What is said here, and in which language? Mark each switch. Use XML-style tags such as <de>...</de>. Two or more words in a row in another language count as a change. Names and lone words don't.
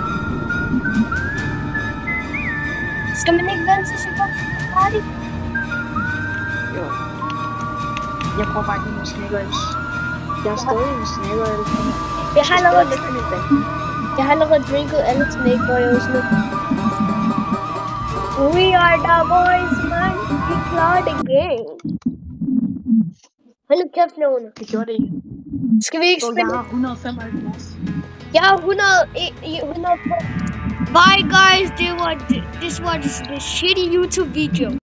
<da>Skal man ikke vente til sekund? Færdig? Jo. Jeg prøver bare ikke med Snickers. Jeg er stadig med Snickers. Jeg har allerede drinket alle Snake Boys nu.</da> <en>We are the boys, man.</en> <da>Vi klarer det game. Hold nu kæft, Lone. Det gjorde det ikke. Skal vi ikke spille? Jeg har 175. Jeg har 100.</da> <en>Bye guys, this was the shitty YouTube video.</en>